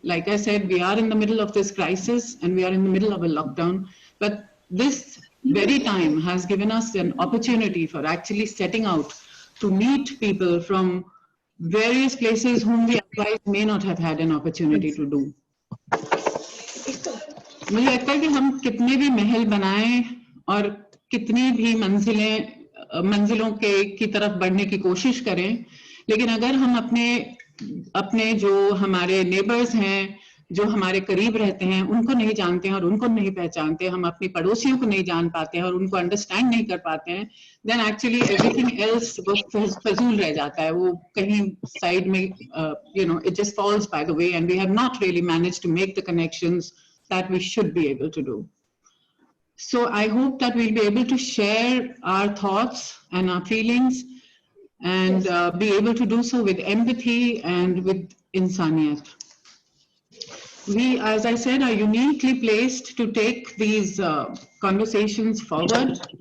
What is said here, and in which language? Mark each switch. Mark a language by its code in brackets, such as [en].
[en] Like I said, we are in the middle of this crisis and we are in the middle of a lockdown. But this very time has given us an opportunity for actually setting out to meet people from various places whom we otherwise may not have had an opportunity to do. [hi] मुझे लगता है कि हम कितने भी महल बनाएं और कितनी भी मंजिलों की तरफ बढ़ने की कोशिश करें, लेकिन अगर हम अपने जो हमारे नेबर्स हैं, जो हमारे करीब रहते हैं, उनको नहीं जानते हैं और उनको नहीं पहचानते, हम अपने पड़ोसियों को नहीं जान पाते हैं और उनको अंडरस्टैंड नहीं कर पाते हैं, [en] then actually everything else [hi] वो फजूल रह जाता है, वो कहीं साइड में [en] it just falls by the way, and we have not really managed to make the connections that we should be able to do. So I hope that we'll be able to share our thoughts and our feelings and be able to do so with empathy and with insaniyat. We, as I said, are uniquely placed to take these conversations forward.